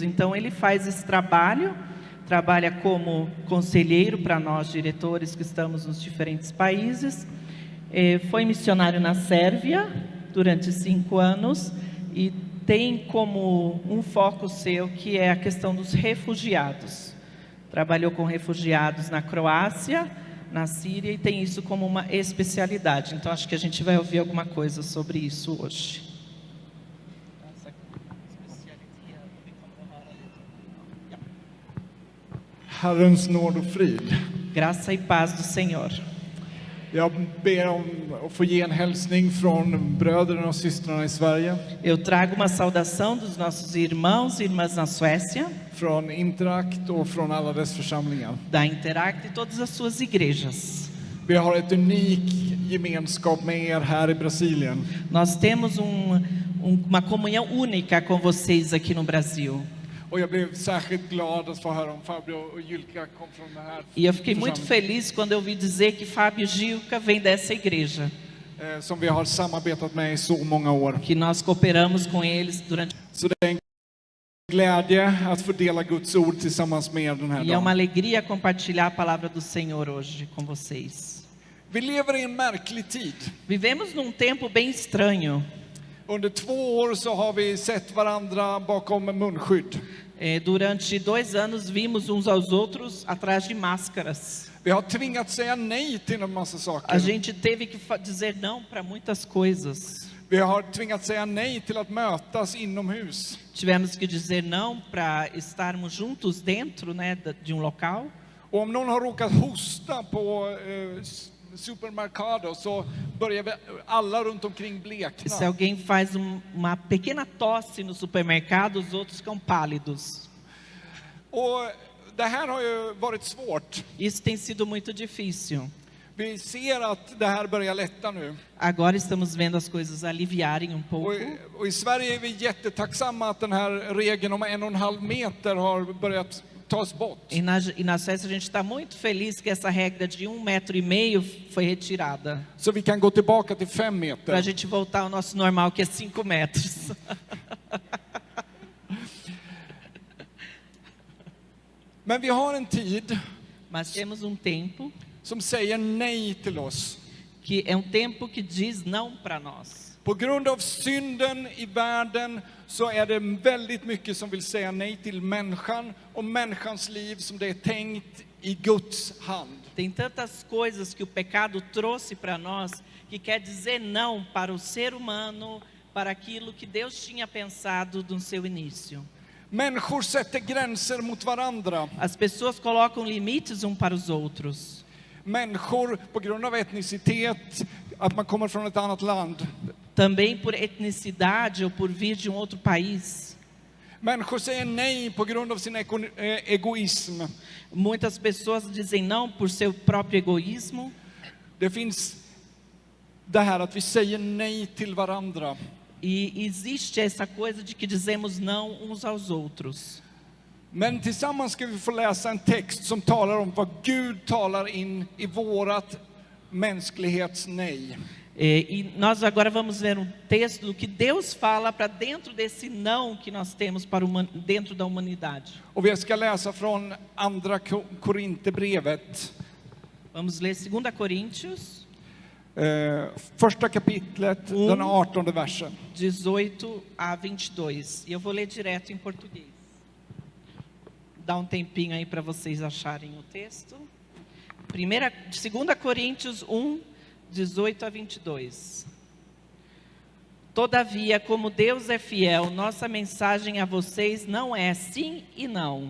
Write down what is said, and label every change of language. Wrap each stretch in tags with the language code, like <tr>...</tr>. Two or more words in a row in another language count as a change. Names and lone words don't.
<pt>Então ele faz esse trabalho, trabalha como conselheiro para nós diretores que estamos nos diferentes países, foi missionário na Sérvia durante 5 anos e tem como um foco seu que é a questão dos refugiados. Trabalhou com refugiados na Croácia, na Síria, e tem isso como uma especialidade. Então acho que a gente vai ouvir alguma coisa sobre isso hoje.</pt> <sv>Herrens nåd och frid.</sv> <pt>Graça e paz do Senhor.</pt> <sv>Jag ber om att få ge en hälsning från bröderna och systrarna i Sverige.</sv> <pt>Eu trago uma saudação dos nossos irmãos e irmãs na Suécia,</pt> <sv>Från Interact och från alla dess församlingar.</sv> <pt>da Interact e todas as suas igrejas.</pt> <sv>Vi har ett unik gemenskap med er här i Brasilien.</sv> <pt>Nós temos uma comunhão única com vocês aqui no Brasil.</pt> <sv>Och jag blev särskilt glad att få höra om Fabio och Julka kom från det här.</sv> <pt>E eu fiquei muito feliz quando eu ouvi dizer que Fábio Gilca vem dessa igreja,</pt> <sv>Som vi har samarbetat med i så många år.</sv> <pt>que nós cooperamos com eles durante...</pt> <sv>Så det är en glädje att få dela Guds ord tillsammans med er den här</sv> <pt>E é uma</pt> <sv>dagen.</sv> <pt>alegria compartilhar a palavra do Senhor hoje com vocês.</pt> <sv>Vi lever i en märklig tid.</sv> <pt>Vivemos num tempo bem estranho.</pt> <sv>Under 2 år så har vi sett varandra bakom munskydd.</sv> <pt>Durante 2 anos vimos uns aos outros atrás de máscaras.</pt> <sv>Vi har tvingats säga nej till en massa saker.</sv> <pt>A gente teve que dizer não para muitas coisas.</pt> <sv>Vi har tvingats säga nej till att mötas inomhus.</sv> <pt>Tivemos que dizer não para estarmos juntos dentro, né, de um local.</pt> <sv>Och om någon har råkat hosta på supermercado så börjar vi alla runt omkring blekna.</sv> <pt>Se alguém faz uma pequena tosse no supermercado, os outros ficam pálidos.</pt> <sv>Och det här har ju varit svårt.</sv> <pt>Isso tem sido muito difícil.</pt> <sv>Vi ser att det här börjar lätta nu.</sv> <pt>Agora estamos vendo as coisas aliviarem um pouco.</pt> <sv>Och i Sverige är vi jättetacksamma att den här regeln om 1,5 meter har börjat tas bort.</sv> <pt>E na Suécia a gente está muito feliz que essa regra de 1,5 metro foi retirada.</pt> <sv>Så vi kan gå tillbaka till 5 meter.</sv> <pt>Para a gente voltar ao nosso normal, que é 5 metros.</pt> <sv>Men vi har en tid</sv> <pt>Mas temos tempo</pt> <sv>som säger nej till oss.</sv> <pt>que é tempo que diz não para nós.</pt> <sv>På grund av synden i världen så är det väldigt mycket som vill säga nej till människan och människans liv som det är tänkt i Guds hand.</sv> <pt>Tem tantas coisas que o pecado trouxe para nós que quer dizer não para o ser humano, para aquilo que Deus tinha pensado no seu início.</pt> <sv>Människor sätter gränser mot varandra.</sv> <pt>As pessoas colocam limites para os outros.</pt> <sv>Människor på grund av etnicitet, att man kommer från ett annat land.</sv> <pt>Também por etnicidade ou por vir de outro país.</pt> <sv>Människor säger nej på grund av sin egoism.</sv> <pt>Muitas pessoas dizem não por seu próprio egoísmo.</pt> <sv>Det finns det här att vi säger nej till varandra.</sv> <pt>E existe essa coisa de que dizemos não uns aos outros.</pt> <sv>Men tillsammans ska vi få läsa en text som talar om vad Gud talar in i vårat mänsklighetsnej.</sv> <pt>E nós agora vamos ver texto do que Deus fala para dentro desse não que nós temos para dentro da humanidade.</pt> <sv>Och vi ska läsa från andra Korinthierbrevet.</sv> <pt>Vamos ler 2 Coríntios.</pt> <sv>Första kapitlet, den 18:e versen.</sv> <pt>18 a 22. E eu vou ler direto em português. dar tempinho aí para vocês acharem o texto. 2 Coríntios 1, 18 a 22. Todavia, como Deus é fiel, nossa mensagem a vocês não é sim e não.</pt>